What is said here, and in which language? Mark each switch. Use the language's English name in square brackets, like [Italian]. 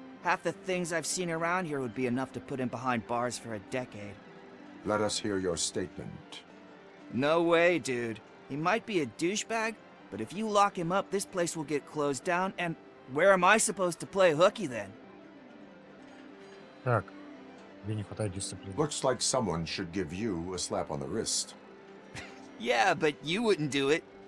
[English] Half the things I've seen around here would be enough to put him behind bars for a decade. Let us hear your statement. No way, dude. He might be a douchebag, but if you lock him up, this place will get closed down, and where am I supposed to play hooky then? [Russian] Так, тебе не хватает дисциплины. [English] Looks like someone should give you a slap on the wrist. Yeah, but you wouldn't do it.